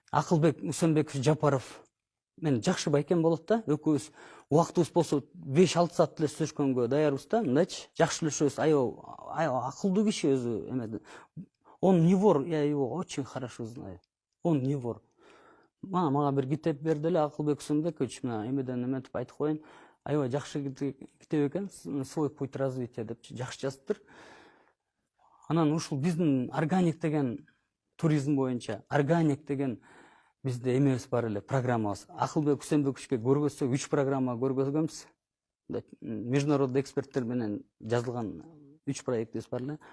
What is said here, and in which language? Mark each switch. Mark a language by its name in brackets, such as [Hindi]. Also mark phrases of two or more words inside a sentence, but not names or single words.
[Kyrgyz] Акылбек Усенбекович Жапаров мен жакшы байкен болот да. Экөөбүз убактыбыз болсо 5-6 саат эле сүйлөшкөнгө даярбыз да. Мындайчы жакшы сүйлөшөбүз. Аябай акылдуу киши өзү эме. [Russian] Он не вор, я его очень хорошо знаю. Он не вор. [Kyrgyz] Мага бир китеп берди эле Акылбек Усенбекович, мына эмеден эметип айтып коеюн. Аябай жакшы китеп экен, свой путь развития деп жакшы жазыптыр. Анан ушул биздин органик деген туризм боюнча, органик деген бизде эмебиз бар эле, программабыз. Акылбек Усенбековичке көргөзсөк 3 программа көргөзгөнбүз. Международный эксперттер менен жазылган 3 проектибиз бар эле.